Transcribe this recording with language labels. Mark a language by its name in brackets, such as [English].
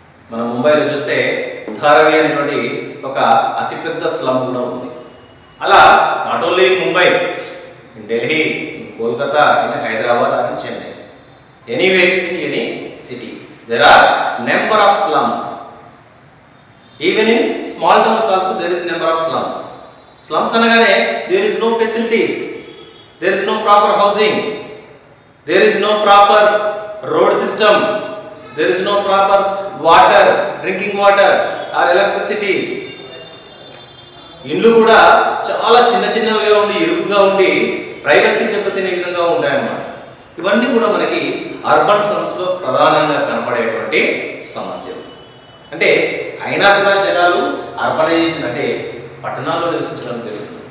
[Telugu] మనం ముంబైలో చూస్తే ధారావి అనేటువంటి ఒక అతిపెద్ద స్లమ్ కూడా ఉంది. అలా [English] Not only in Mumbai, in Delhi, in Kolkata, in Hyderabad and Chennai, anyway in any city there are number of slums. Even in small towns also there is number of slums. Slums [Telugu] anagane [English] there is no facilities, there is no proper housing, there is no proper road system, there is no proper water, drinking water or electricity. [Telugu] ఇండ్లు కూడా చాలా చిన్న చిన్నవిగా ఉండి ఇరుకుగా ఉండి privacy దెబ్బతినే విధంగా ఉంటాయన్నమాట. ఇవన్నీ కూడా మనకి అర్బన్ స్లమ్స్ లో ప్రధానంగా కనపడేటువంటి సమస్యలు. అంటే అయినా కూడా జనాలు అర్బనైజేషన్ అంటే పట్టణాల్లో నివసించడం జరుగుతుంది.